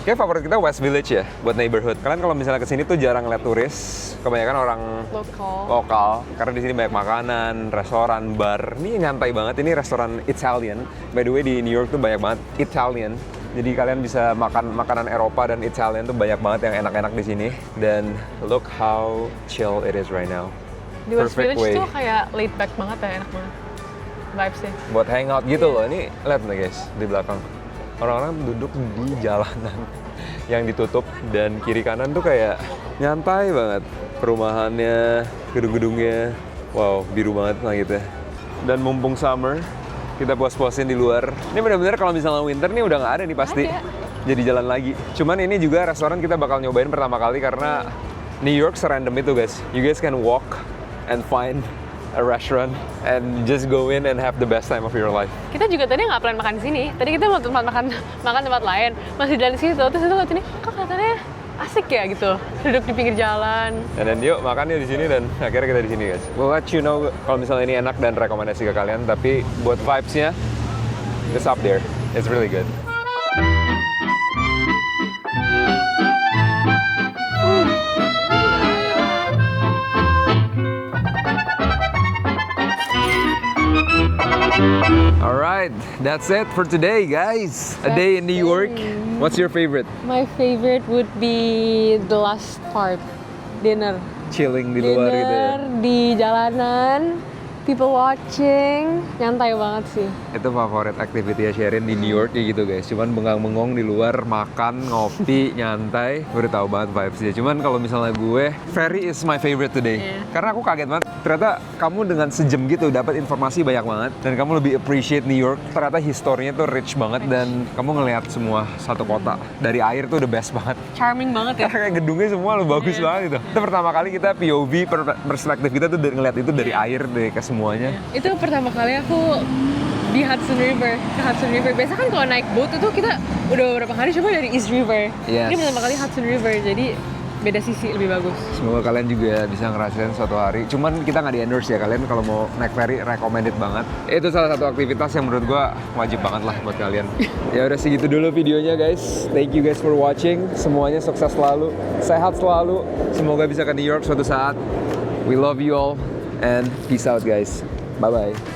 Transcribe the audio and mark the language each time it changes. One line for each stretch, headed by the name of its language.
Indonesian: Kayak favorit kita West Village ya buat neighborhood. Kalian kalau misalnya kesini tuh jarang lihat turis, kebanyakan orang lokal. Karena di sini banyak makanan, restoran, bar. Ini nyantai banget. Ini restoran Italian. By the way di New York tuh banyak banget Italian. Jadi kalian bisa makan makanan Eropa dan Italian tuh banyak banget yang enak-enak di sini.
English: Dan look how chill it is right now.
Indonesian: Di West
English: Perfect
Indonesian: Village
English: way.
Indonesian: tuh kayak laid back banget ya, enak banget. Vibes-nya. Buat hangout gitu loh. Ini lihat nih guys di belakang. Orang-orang duduk di jalanan yang ditutup dan kiri kanan tuh kayak nyantai banget. Perumahannya, gedung-gedungnya, wow biru banget langitnya. Dan mumpung summer, kita puas-puasin di luar. Ini benar-benar kalau misalnya winter nih udah nggak ada nih pasti. Jadi jalan lagi. Cuman ini juga restoran kita bakal nyobain pertama kali karena New York serandom itu guys.
English: You guys can walk and find a restaurant and just go in and have the best time of your life.
Indonesian: Kita juga tadi nggak plan makan di sini. Tadi kita mau makan tempat lain. Masih jalan di situ. Terus itu lihat ini, kok kelihatannya asik ya gitu. Duduk di pinggir jalan. Dan yuk makan yuk di sini dan akhirnya kita di sini guys.
English: We'll let you know
Indonesian: kalau misalnya ini enak dan rekomendasi ke kalian. Tapi buat vibes-nya,
English: it's up there. It's really good. Alright, that's it for today guys. A day in New York. What's your favorite? My favorite would be the last part, dinner.
Indonesian: Chilling di luar gitu ya. Dinner di jalanan, people watching, nyantai banget sih. Itu favorit activity ya Sherin di New York kayak gitu guys. Cuman bengang-bengong di luar, makan, ngopi, nyantai. Gue udah tahu banget vibes-nya. Cuman kalau misalnya gue,
English: ferry is my favorite today. Yeah.
Indonesian: Karena aku kaget banget. Ternyata kamu dengan sejam gitu dapat informasi banyak banget. Dan kamu lebih appreciate New York. Ternyata historinya tuh rich banget dan kamu ngelihat semua satu kota. Dari air tuh the best banget. Charming banget ya. Kayak gedungnya semua lo bagus banget gitu. Itu pertama kali kita POV, perspektif kita tuh ngelihat itu dari air, dari ke semuanya. Itu pertama kali aku di Hudson River, ke Hudson River. Biasa kan kalau naik boat itu kita udah beberapa kali coba dari East River. Yes. Ini pertama kali Hudson River, jadi beda sisi lebih bagus. Semoga kalian juga bisa ngerasain suatu hari. Cuman kita nggak di-endorse ya, kalian kalau mau naik ferry recommended banget. Itu salah satu aktivitas yang menurut gua wajib banget lah buat kalian. Ya udah segitu dulu videonya guys.
English: Thank you guys for watching.
Indonesian: Semuanya sukses selalu, sehat selalu. Semoga bisa ke New York suatu saat.
English: We love you all and peace out guys. Bye bye.